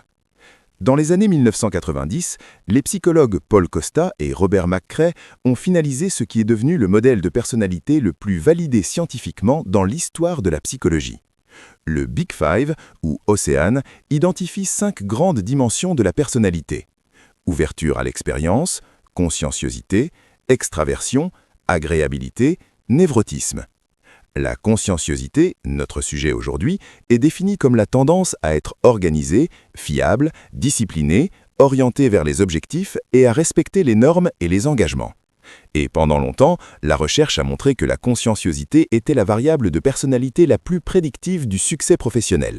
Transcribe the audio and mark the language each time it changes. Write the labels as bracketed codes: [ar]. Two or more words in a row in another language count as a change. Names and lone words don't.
[fr] Dans les années 1990, les psychologues Paul Costa et Robert McCrae ont finalisé ce qui est devenu le modèle de personnalité le plus validé scientifiquement dans l'histoire de la psychologie. Le Big Five, ou Océane, identifie 5 grandes dimensions de la personnalité. Ouverture à l'expérience, conscienciosité, extraversion, agréabilité, névrotisme. La conscienciosité, notre sujet aujourd'hui, est définie comme la tendance à être organisé, fiable, discipliné, orienté vers les objectifs et à respecter les normes et les engagements. Et pendant longtemps, la recherche a montré que la conscienciosité était la variable de personnalité la plus prédictive du succès professionnel.